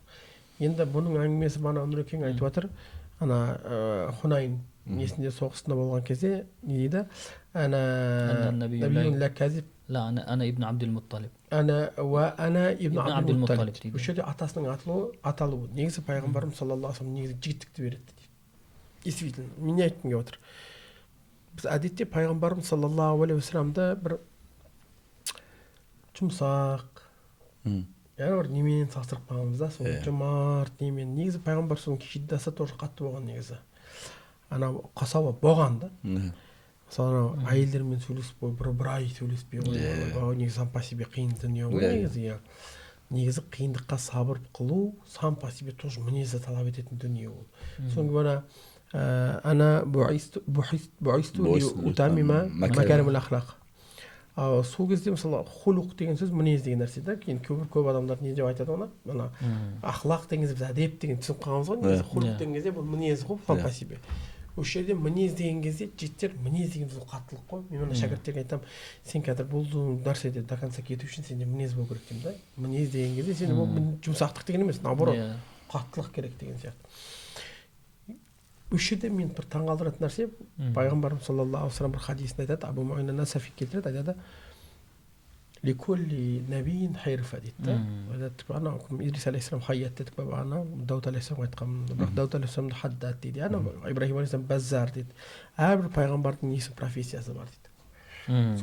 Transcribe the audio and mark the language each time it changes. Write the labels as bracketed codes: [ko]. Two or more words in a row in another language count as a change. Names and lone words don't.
[kk] Енді бұның әңгімесі бана Нұрекең айтып жатыр, ана Хунайн несінде соғысында болған кезде не дейді? [ar] نبي لا كذب. لا أنا ابن عبد المطلب. أنا ابن عبد المطلب. [kk] Бұл жерде атасының аталуы. Негізі пайғамбарым [ar] صلى الله عليه وسلم [kk] негізі жігіттікті береді дейді. Действительно, мен айтқым келіп отыр. Біз әдетте пайғамбарым [ar] صلى الله عليه وسلم [kk] бір жұмсақ, яғни бір немен салыстырып қаламыз да, сол жомарт немен. Негізі пайғамбар соның шиддасы тоже қатты болған негізі. Ана қасауа болған да. Мысалы әйелдермен сөйлесіп бір ай сөйлеспей негізі [ru] сам по себе [kk] қиын дүние ғой негізі. Негізі қиындыққа сабыр қылу [ru] сам по себе тоже [kk] мінезді талап ететін дүние ол. Соңғы бана ана [ar] بعثت لأتمم مكارم الأخلاق. [kk] Сол кезде мысалы хулуқ деген сөз мінез деген нәрсе да. Кейін көп адамдар не деп айтады оны? Ана ахлақ деген біз әдеп деген түсініп қаламыз ғой. Негізі хулуқ деген кезде бұл мінез ғой [ru] сам по себе. [kk] Осы жерде мінез деген кезде жігіттер мінез деген сөз қаттылық қой. Мен мына шәкірттерге айтамын, сен қазір бұл нәрседе [ru] до конца [kk] кету үшін сенде мінез болу керек деймін да. Мінез деген кезде сен ол жұмсақтық деген емес, наоборот, қаттылық керек деген сияқты. Осы жерде мен бір таңғалдыратын нәрсе, пайғамбарымыз [ar] صلى الله عليه وسلم [kk] бір хадисінде айтады, Абу Муайна Насафи келтіреді, айтады, [ar] لكل نبي حرفة [kk] дейді. Ана Идрис алейхиссалам хайят дедік па, ана Дауд алейхиссалам айтқан, бірақ Дауд алейхиссаламды хаддат дейді. Ана Ибрахим алейхиссалам баззар дейді. Әрбір пайғамбардың несі профессиясы бар дейді.